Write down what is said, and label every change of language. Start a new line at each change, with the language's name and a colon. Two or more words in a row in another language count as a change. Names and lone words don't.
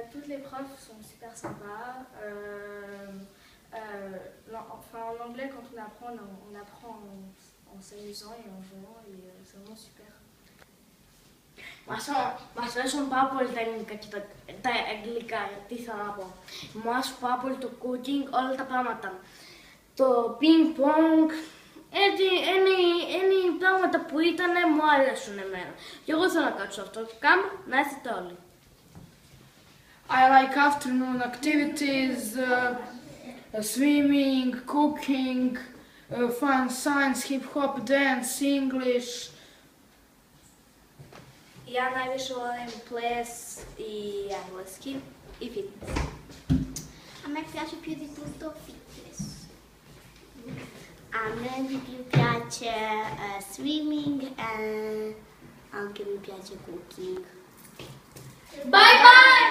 French: les profs sont super sympas. En anglais, quand on apprend en s'amusant et en jouant, et c'est vraiment super.
Greek: Μας αρέσουν πάρα πολύ τα ελληνικά και τα αγγλικά, τι θα να πω. Μου άρεσε πάρα πολύ το cooking, όλα τα πράγματα. Το ping pong, είναι πράγματα που ήτανε, μου άρεσουν εμένα. Και εγώ θέλω να κάτσω αυτό, κάνω, να έρθετε όλοι.
English: I like afternoon activities, swimming, cooking, fun science, hip-hop, dance, English.
Croatian: Ja najviše volim ples i engleski i fitness.
Italian: A me piace più di tutto fitness. A me di più piace swimming e anche mi piace cooking.
English: Bye bye!